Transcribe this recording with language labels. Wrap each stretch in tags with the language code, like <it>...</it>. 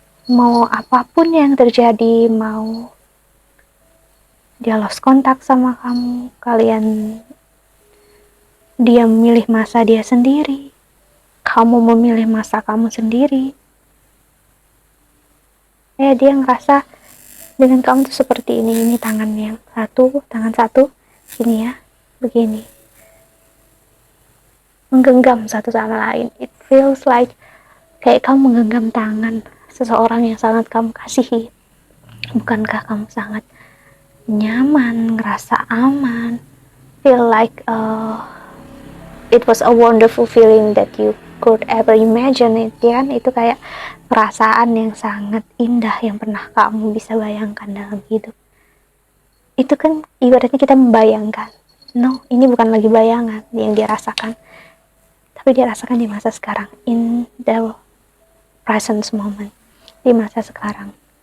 <id>Mau apapun yang terjadi, mau dia lost kontak sama kamu, dia memilih masa dia sendiri, kamu memilih masa kamu sendiri, dia ngerasa dengan kamu tuh seperti ini tangan satu gini ya, begini, menggenggam satu sama lain.</id> <en>It feels like</en> <id>kayak kamu menggenggam tangan seseorang yang sangat kamu kasihi. Bukankah kamu sangat nyaman, ngerasa aman,</id> <en>feel like it was a wonderful feeling that you could ever imagine it,</en> <id>ya kan? Itu kayak perasaan yang sangat indah yang pernah kamu bisa bayangkan dalam hidup. Itu kan ibaratnya kita membayangkan. No, ini bukan lagi bayangan yang dia rasakan, tapi dia rasakan di masa sekarang,</id> <en>in the present moment,</en> <id>di masa sekarang.</id>